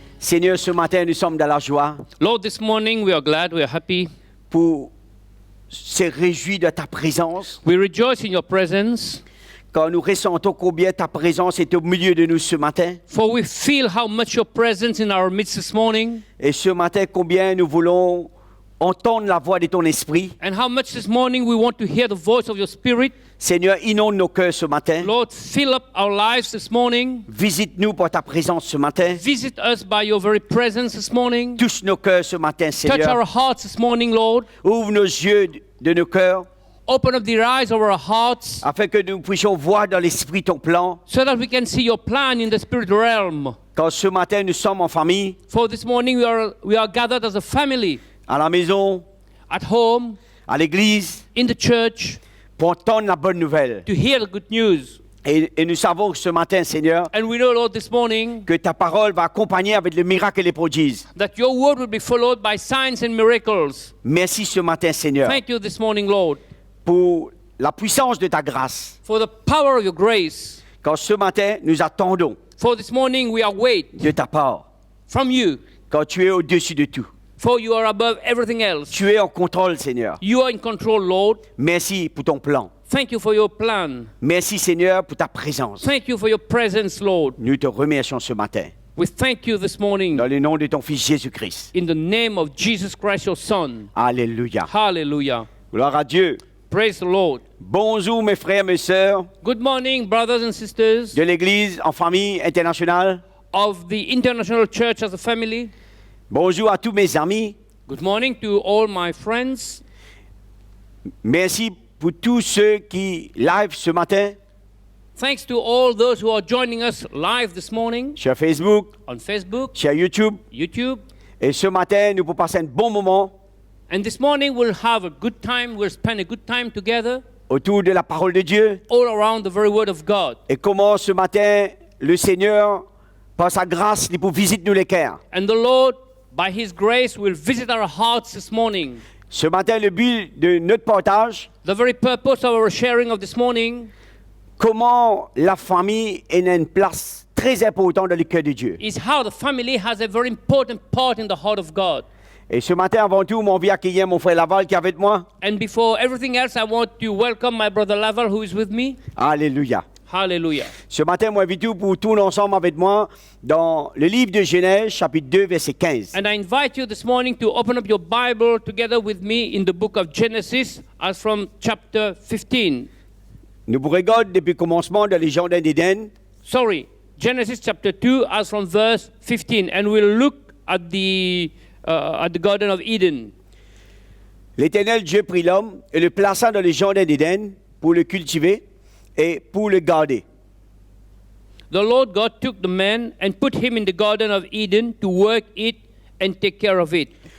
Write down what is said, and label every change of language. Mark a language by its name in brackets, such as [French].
[French] Seigneur, ce matin, nous sommes dans la joie [English] Lord, this morning we are glad, we are happy. [French] pour se réjouir de ta présence, [English] We rejoice in your presence, [French] car nous ressentons combien ta présence est au milieu de nous ce matin. [English] for we feel how much your presence in our midst this morning, [French] Et ce matin, combien nous voulons entendre la voix de ton esprit. [English] and how much this morning we want to hear the voice of your Spirit. [French] Seigneur, inonde nos cœurs ce matin. [English] Lord, fill up our lives this morning. [French] Visite-nous par ta présence ce matin. [English] Visit us by your very presence this morning. [French] Touche nos cœurs ce matin, [English] Touch our [French] Seigneur. [English] hearts this morning, Lord. [French] Ouvre nos yeux de nos cœurs, [English] Open up the eyes of our hearts [French] afin que nous puissions voir dans l'esprit ton plan. [English] so that we can see your plan in the spirit realm. [French] Car ce matin, nous sommes en famille, [English] For this morning we are gathered as a family, [French] à la maison, [English] at home, [French] à l'église, [English] in the church, [French] pour entendre la bonne nouvelle. [English] to hear the good news. [French] Et nous savons que ce matin, Seigneur, [English] And we know, Lord, this morning [French] que ta parole va accompagner avec les miracles et les prodiges. [English] that your word will be followed by signs and miracles. [French] Merci ce matin, Seigneur, [English] Thank you this morning, Lord, [French] pour la puissance de ta grâce. [English] for the power of your grace. [French] Car ce matin, nous attendons [English] For this morning we await [French] de ta part. [English] from you, [French] Car tu es au-dessus de tout. [English] for you are above everything else. [French] Tu es en contrôle, Seigneur. [English] You are in control, Lord. [French] Merci pour ton plan. [English] Thank you for your plan. [French] Merci, Seigneur, pour ta présence. [English] Thank you for your presence, Lord. [French] Nous te remercions ce matin. [English] We thank you this morning [French] Dans le nom de ton Fils Jésus-Christ. [English] in the name of Jesus Christ, your Son. [French] Alléluia. [English] Hallelujah. [French] Gloire à Dieu. [English] Praise the Lord. [French] Bonjour mes frères, mes sœurs [English] Good morning, brothers and sisters [French] de l'Église en famille internationale. [English] of the International Church as a family. [French] Bonjour à tous mes amis. [English] Good morning to all my friends. [French] Merci pour tous ceux qui live ce matin [English] Thanks to all those who are joining us live this morning [French] sur Facebook, [English] on Facebook, [French] sur YouTube. [English] YouTube. [French] Et ce matin, nous pouvons passer un bon moment [English] And this morning we'll have a good time, we'll spend a good time together [French] autour de la parole de Dieu. [English] all around the very word of God. [French] Et comment ce matin, le Seigneur, par sa grâce, il peut visiter nous les cœurs. [English] And the Lord, by His grace, will visit our hearts this morning. [French] Ce matin, le but de notre partage, [English] The very purpose of our sharing of this morning [French] comment la famille est une place très importante dans le cœur de Dieu. [English] is how the family has a very important part in the heart of God. [French] Et ce matin, avant tout, mon vieux accueillir mon frère Laval qui est avec moi. [English] And before everything else, I want to welcome my brother Laval who is with me. [French] Alléluia. [English] Hallelujah. [French] Ce matin, moi, invite pour tourner ensemble avec moi dans le livre de Genèse, chapitre 2, verset 15. [English] And I invite you this morning to open up your Bible together with me in the book of Genesis as from chapter 15. [French] Nous vous regardons depuis le commencement dans les Jardins d'Éden. [English] Genesis chapter 2 as from verse 15. And we'll look at the Garden of Eden. [French] L'Éternel Dieu prit l'homme et le plaça dans les Jardins d'Éden pour le cultiver et pour le garder. [English] The Lord God took the man and put him in the Garden of Eden to work it and take care of it.